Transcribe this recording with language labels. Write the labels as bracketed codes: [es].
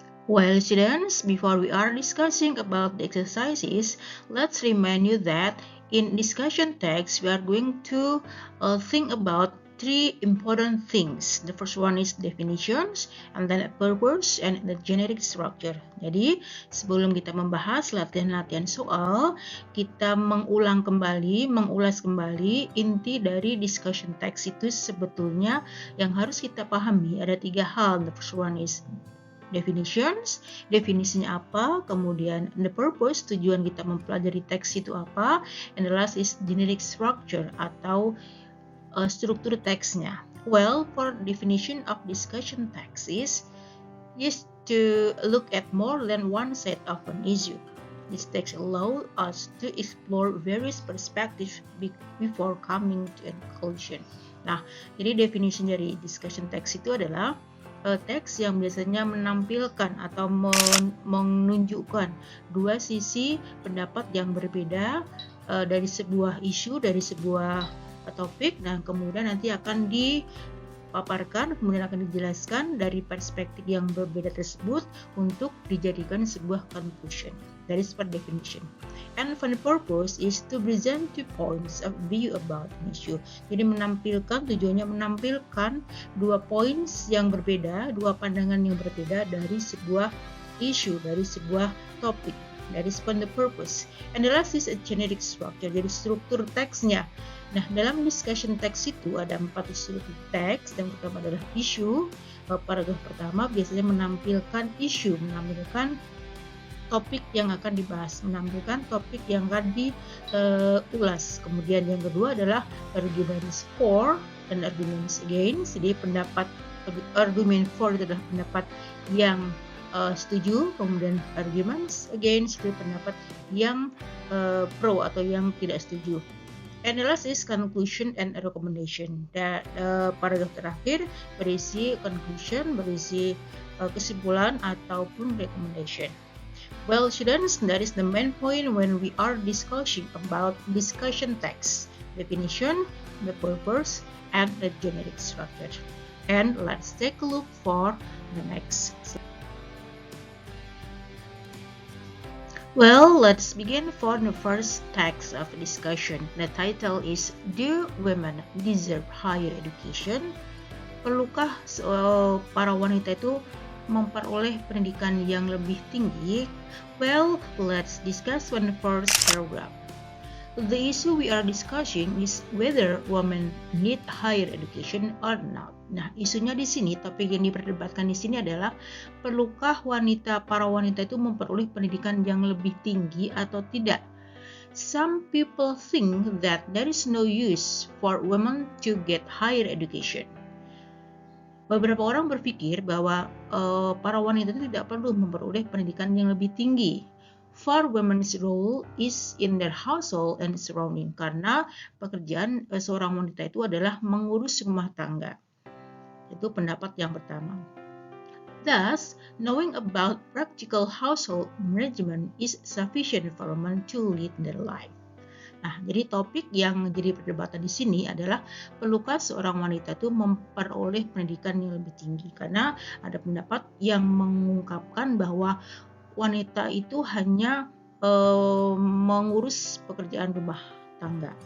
[en] Well, students, before we are discussing about the exercises, let's remind you that in discussion text, we are going to think about three important things. The first one is definitions, and then a purpose, and the generic structure. [id] Jadi, sebelum kita membahas latihan-latihan soal, kita mengulas kembali inti dari discussion text itu sebetulnya yang harus kita pahami. Ada tiga hal. [en] The first one is definitions, [id] definisinya apa, kemudian [en] the purpose, [id] tujuan kita mempelajari teks itu apa, [en] and the last is generic structure [id] atau struktur teksnya. [en] Well, for definition of discussion text is to look at more than one side of an issue. This text allows us to explore various perspectives before coming to a conclusion. [id] Nah, jadi definisi dari discussion text itu adalah teks yang biasanya menampilkan atau menunjukkan dua sisi pendapat yang berbeda dari sebuah isu, dari sebuah topik, dan kemudian nanti akan dipaparkan, kemudian akan dijelaskan dari perspektif yang berbeda tersebut untuk dijadikan sebuah conclusion. [en] That is per definition. And for the purpose is to present two points of view about an issue. [id] Jadi tujuannya menampilkan dua points yang berbeda, dua pandangan yang berbeda dari sebuah isu, dari sebuah topik. [en] That is for the purpose. And the last is a generic structure, [id] jadi struktur teksnya. Nah, dalam discussion text itu ada 4 struktur teks. Yang pertama adalah isu. Paragraf pertama biasanya menampilkan isu, menampilkan topik yang akan dibahas, menampilkan topik yang akan diulas. Kemudian yang kedua adalah arguments for dan arguments against. Jadi argument for itu adalah pendapat yang setuju, kemudian arguments against itu pendapat yang pro atau yang tidak setuju. [en] And the last is conclusion and recommendation. [id] Paragraf terakhir berisi conclusion, berisi kesimpulan ataupun recommendation. [en] Well, students, that is the main point when we are discussing about discussion text, definition, the purpose, and the generic structure. And let's take a look for the next slide. Well, let's begin for the first text of discussion. The title is, Do Women Deserve Higher Education? [id] Perlukah para wanita itu memperoleh pendidikan yang lebih tinggi? [en] Well, let's discuss one first paragraph. The issue we are discussing is whether women need higher education or not. [id] Nah, isunya di sini, topik yang diperdebatkan di sini adalah perlukah para wanita itu memperoleh pendidikan yang lebih tinggi atau tidak? [en] Some people think that there is no use for women to get higher education. [id] Beberapa orang berpikir bahwa para wanita itu tidak perlu memperoleh pendidikan yang lebih tinggi. [en] For women's role is in their household and surrounding. [id] Karena pekerjaan seorang wanita itu adalah mengurus rumah tangga. Itu pendapat yang pertama. [en] Thus, knowing about practical household management is sufficient for women to lead their life. [id] Nah, jadi topik yang menjadi perdebatan di sini adalah perlukah seorang wanita itu memperoleh pendidikan yang lebih tinggi, karena ada pendapat yang mengungkapkan bahwa wanita itu hanya mengurus pekerjaan rumah tangga.